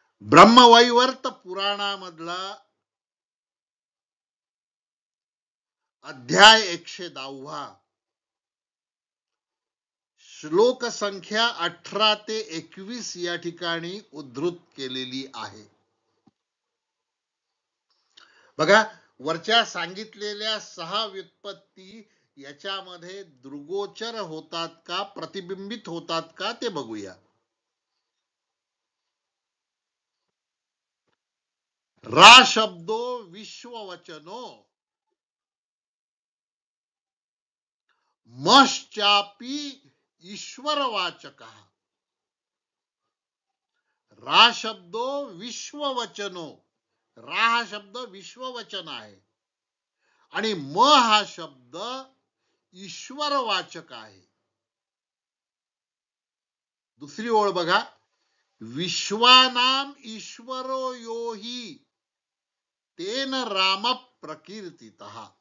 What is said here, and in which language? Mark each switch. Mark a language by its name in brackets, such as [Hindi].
[Marathi] ब्रह्मवैवर्त पुराणामधला अध्याय 110 श्लोक संख्या 18 ते 21 या ठिकाणी उद्धृत केलेली आहे. बघा, वरच्या सांगितलेल्या 6 व्युत्पत्ती याच्यामध्ये दृगोचर होतात का, प्रतिबिंबित होतात का ते बघूया. [Sanskrit] रा शब्दो विश्ववचनो मश्चापी ईश्वरवाचक. रा शब्दो विश्ववचनो, [Marathi] रा हा शब्द विश्ववचन आहे आणि म हा शब्द ईश्वरवाचक आहे. दुसरी ओळ बघा. [Sanskrit] विश्वानाम ईश्वरो यो हि तेन राम प्रकीर्तितः.